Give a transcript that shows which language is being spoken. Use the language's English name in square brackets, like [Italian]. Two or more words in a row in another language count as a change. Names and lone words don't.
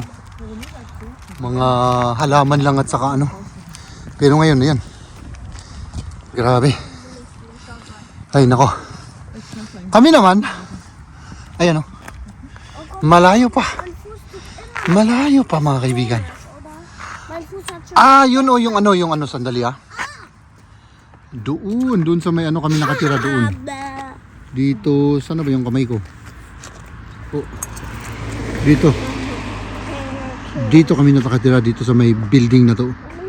[Filipino] Mga halaman lang at saka Pero ngayon, ayan. Grabe. Ay nako. Kami naman, ayan oh. Malayo pa mga kaibigan. [German] Mein Fuß hat schon. [Filipino] Yun oh, yung sandali ah. Doon sa may kami nakatira doon. Dito, saan ba yung kamay ko? Oh. Dito kami nakatira dito sa may building na to.